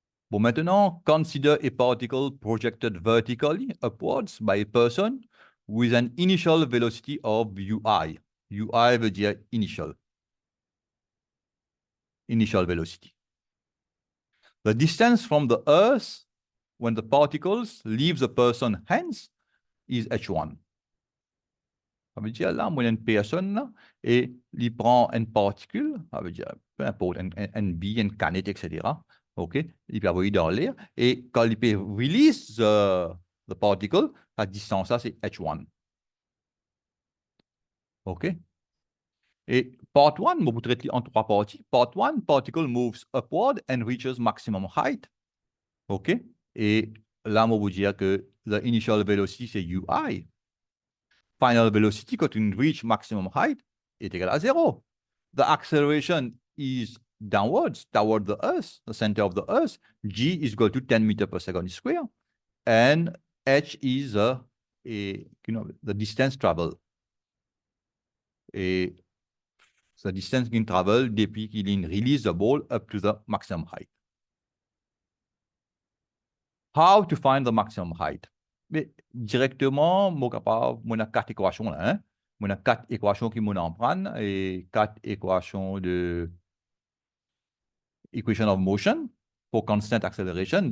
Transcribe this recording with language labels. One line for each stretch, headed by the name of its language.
French: Bon, maintenant,
English: consider a particle projected vertically upwards by a person with an initial velocity of ui.
French: Ui veut dire
English: initial velocity. The distance from the Earth when the particles leave the person's hands is h1.
French: Ça veut dire là, moi, il y a une personne là, et il prend une particule, ça veut dire peu importe, une bille, une canette, etc. OK? Il peut envoyer dans l'air, et quand il peut
English: release the particle,
French: la distance là, c'est h1. OK? Et part 1, je vous traite en 3 parties.
English: Part 1, particle moves upward and reaches maximum height. OK?
French: Et là, je vous dire que
English: the initial velocity,
French: c'est ui.
English: Final velocity,
French: quand on
English: reach maximum height,
French: est égal à 0.
English: The acceleration is downwards, toward the Earth, the center of the Earth, G is equal to 10 meters per second square, and H is the distance traveled.
French: Et
English: the distance
French: qu'il
English: travel
French: depuis qu'il
English: release the ball up to the maximum height. How to find the maximum height?
French: Mais directement, moi capable, on a quatre équations là, hein? On a quatre équations qui m'en en prennent et quatre équations de
English: equation of motion for constant acceleration.